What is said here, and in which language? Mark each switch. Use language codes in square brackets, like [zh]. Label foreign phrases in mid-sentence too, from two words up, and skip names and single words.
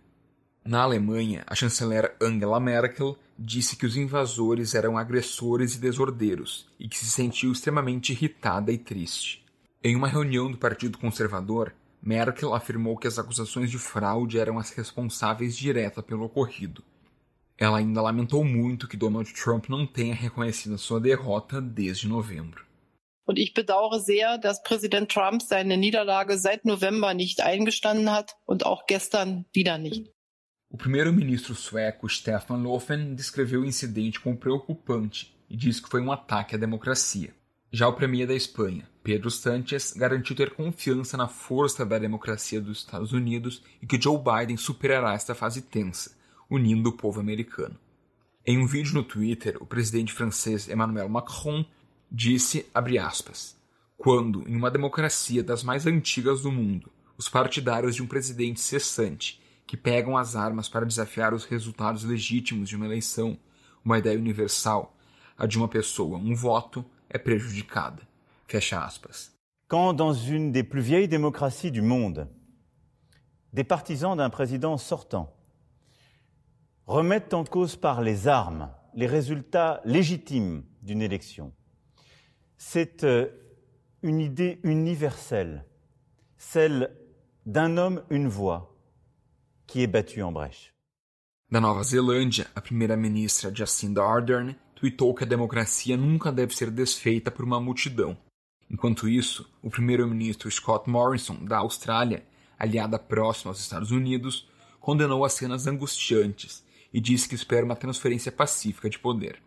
[pt] Na Alemanha, a chanceler Angela Merkel disse que os invasores eram agressores e desordeiros, e que se sentiu extremamente irritada e triste. Em uma reunião do Partido Conservador, Merkel afirmou que as acusações de fraude eram as responsáveis direta pelo ocorrido. Ela ainda lamentou muito que Donald Trump não tenha reconhecido a sua derrota desde novembro. [de] Und ich bedauere sehr, dass Präsident Trump seine Niederlage seit November nicht eingestanden hat und auch gestern wieder nicht. [pt] O primeiro-ministro sueco Stefan Löfven descreveu o incidente como preocupante e disse que foi um ataque à democracia. Já o premier da Espanha, Pedro Sánchez, garantiu ter confiança na força da democracia dos Estados Unidos e que Joe Biden superará esta fase tensa, unindo o povo americano. Em um vídeo no Twitter, o presidente francês Emmanuel Macron disse, abre aspas, quando, em uma democracia das mais antigas do mundo, os partidários de um presidente cessante, que pegam as armas para desafiar os resultados legítimos de uma eleição, uma ideia universal, a de uma pessoa, um voto, é prejudicada. Fecha aspas. [fr] Quand, dans une des plus vieilles démocraties du monde, des partisans d'un président sortant remettent en cause par les armes les résultats légitimes d'une élection, c'est une idée universelle, celle d'un homme, une voix, qui est battue en brèche. [pt] Da Nova Zelândia, a primeira-ministra Jacinda Ardern tweetou que a democracia nunca deve ser desfeita por uma multidão. Enquanto isso, o primeiro-ministro Scott Morrison, da Austrália, aliada próxima aos Estados Unidos, condenou as cenas angustiantes e disse que espera uma transferência pacífica de poder.